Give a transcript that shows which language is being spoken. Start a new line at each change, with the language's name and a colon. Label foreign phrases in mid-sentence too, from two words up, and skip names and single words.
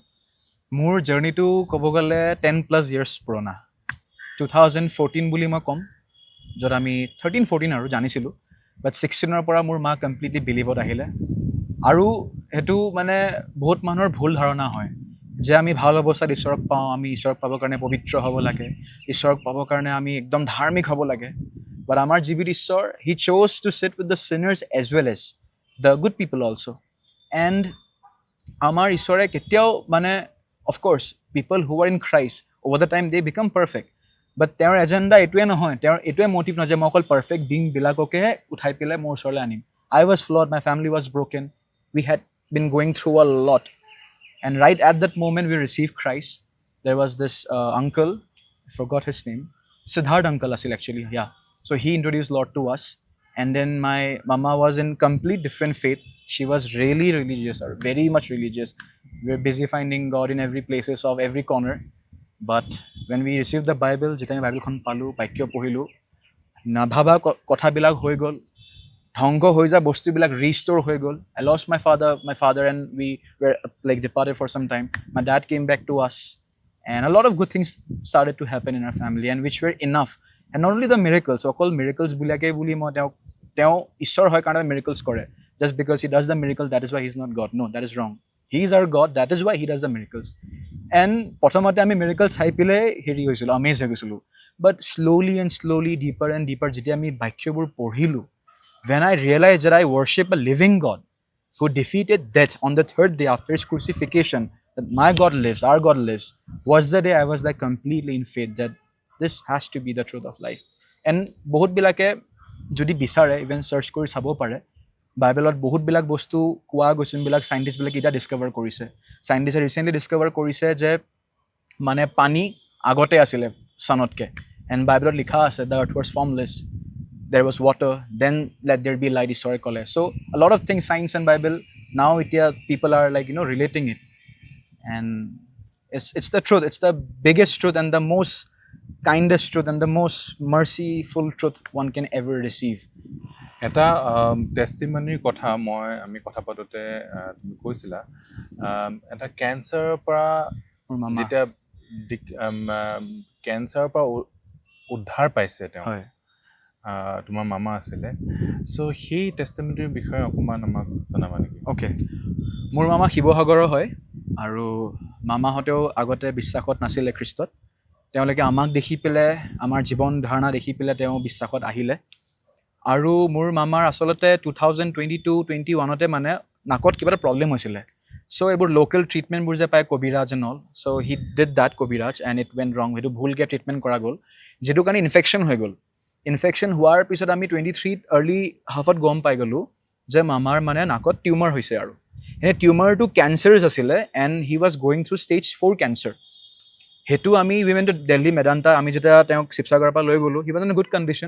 Assamese: মোৰ জাৰ্ণিটো ক'ব গ'লে 10+ years পুৰণা 2014 বুলি মই ক'ম য'ত আমি 13-14 আৰু জানিছিলোঁ বাট 16ৰ পৰা মোৰ মা
English: completely believeত
Assamese: আহিলে আৰু সেইটো মানে বহুত মানুহৰ ভুল ধাৰণা হয় যে আমি ভাল অৱস্থাত ঈশ্বৰক পাওঁ, আমি ঈশ্বৰক পাবৰ কাৰণে পবিত্ৰ হ'ব লাগে, ঈশ্বৰক পাবৰ কাৰণে আমি একদম ধাৰ্মিক হ'ব লাগে। বাট আমাৰ জীৱিত ঈশ্বৰ,
English: হি chose to sit with the sinners as well as the good people also.
Assamese: And আমাৰ ঈশ্বৰে কেতিয়াও মানে
English: of course people who are in Christ over the time they become perfect,
Assamese: বাট তেওঁৰ এজেণ্ডা এইটোৱে নহয়, তেওঁৰ এইটোৱে মটিভ নহয় যে মই অকল পাৰফেক্ট বিংবিলাককেহে উঠাই পেলাই মোৰ ওচৰলৈ আনিম।
English: I was flawed, my family was broken, we had been going through a lot. And right at that moment we received Christ. There was this uncle, I forgot his name, Siddharth uncle asil actually, yeah. So he introduced Lord to us. And then my mama was in complete different faith. She was really religious, or very much religious. We were busy finding God in every places of every corner. But when we received the Bible,
Assamese: যেতিয়া আমি বাইবেলখন পালোঁ, বাক্য পঢ়িলোঁ, নাভাবা কথাবিলাক হৈ গ'ল, ধ্বংস হৈ যোৱা বস্তুবিলাক ৰিষ্ট'ৰ হৈ গ'ল.
English: I lost my father and we were like departed for some time. My dad came back to us and a lot of good things started to happen in our family and which were enough. And not only the miracles,
Assamese: অকল miracles বুলিয়াকে বুলি মই তেওঁ ঈশ্বৰ হয় কাৰণে miracles কৰে.
English: Just because he does the miracle, that is why he is not God. No, that is wrong. He is our God, that is why he does the miracles.
Assamese: And প্ৰথমতে আমি miracles চাই পেলাই হেৰি হৈছিলোঁ, amazed হৈ গৈছিলোঁ.
English: But slowly and slowly, deeper and deeper,
Assamese: যেতিয়া আমি বাক্যবোৰ পঢ়িলোঁ,
English: when I realized that I worship a living God who defeated death on the third day after his crucifixion, that my God lives, our God lives, was the day I was like completely in faith that this has to be the truth of life.
Assamese: And বহুতবিলাকে যদি বিচাৰে
English: even search
Assamese: কৰি চাব পাৰে, বাইবেলত বহুতবিলাক বস্তু কোৱা গৈছে, যোনবিলাক চাইণ্টিষ্টবিলাকে এতিয়া ডিছকভাৰ কৰিছে. চাইণ্টিষ্টে ৰিচেণ্টলি ডিছকভাৰ কৰিছে যে মানে পানী আগতে আছিলে চানতকৈ, এণ্ড বাইবেলত লিখা আছে
English: the earth was formless, there was water, then let there be light,
Assamese: ঈশ্বৰে ক'লে.
English: So a lot of things, science and Bible, now এতিয়া people are like, relating it. And it's the truth, it's the biggest truth and the most kindest truth and the most merciful truth one can ever receive.
Assamese: এটা টেষ্টিমনিৰ কথা আমি কথা পাতোঁতে তুমি কৈছিলা, এটা কেঞ্চাৰৰ পৰা মোৰ মামা, যেতিয়া কেঞ্চাৰৰ পৰা উদ্ধাৰ পাইছে তেওঁ, হয়, তোমাৰ মামা আছিলে, চ' সেই টেষ্টিমনিৰ বিষয়ে অকণমান আমাক জনাবা নেকি? অ'কে, মোৰ মামা শিৱসাগৰৰ হয় আৰু মামাহঁতেও আগতে বিশ্বাসত নাছিলে খ্ৰীষ্টত. তেওঁলোকে আমাক দেখি পেলাই, আমাৰ জীৱন ধাৰণা দেখি পেলাই তেওঁ বিশ্বাসত আহিলে. আৰু মোৰ মামাৰ আচলতে 2022-21 মানে নাকত কিবা এটা প্ৰব্লেম হৈছিলে. চ' এইবোৰ
English: local treatmentবোৰ
Assamese: যে পায় কবিৰাজ
English: and all, So he did that কবিৰাজ and it went wrong.
Assamese: সেইটো ভুলকৈ ট্ৰিটমেণ্ট কৰা গ'ল, যিটো কাৰণে ইনফেকশ্যন হৈ গ'ল. ইনফেকশ্যন হোৱাৰ পিছত আমি 23 আৰ্লি হাফত গম পাই গ'লোঁ যে মামাৰ মানে নাকত টিউমাৰ হৈছে. আৰু এনে টিউমাৰটো কেঞ্চাৰছ আছিলে
English: and he was going through stage 4 cancer.
Assamese: সেইটো আমি
English: we went to Delhi Medanta,
Assamese: আমি যেতিয়া তেওঁক শিৱসাগৰৰ পৰা লৈ গ'লোঁ,
English: he was in good condition.